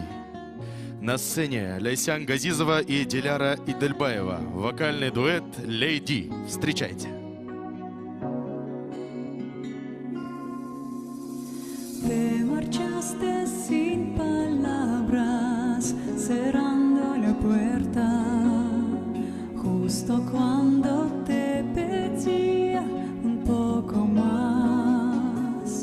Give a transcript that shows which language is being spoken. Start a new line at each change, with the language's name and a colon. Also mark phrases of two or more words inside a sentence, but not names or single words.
Russian: На сцене Ляйсян Газизова и Диляра Идельбаева. Вокальный дуэт «Лейди». Встречайте.
Spanish: Te marchaste sin palabras, cerrando la puerta, justo cuando te pedía un poco más.